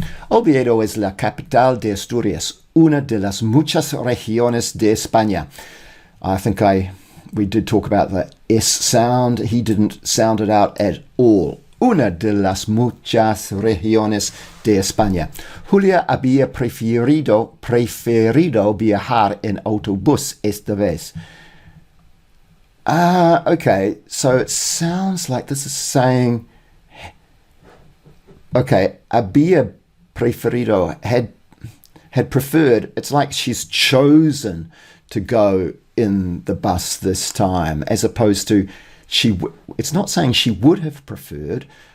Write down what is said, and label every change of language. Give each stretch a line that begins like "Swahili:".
Spanish: Oviedo es la capital de Asturias, una de las muchas regiones de España.
English: I think we did talk about the S sound. He didn't sound it out at all.
Spanish: Una de las muchas regiones de España. Julia había preferido viajar en autobús esta vez.
English: Okay, so it sounds like this is saying, okay,
Spanish: había preferido,
English: had preferred, it's like she's chosen to go in the bus this time, as opposed to it's not saying she would have preferred.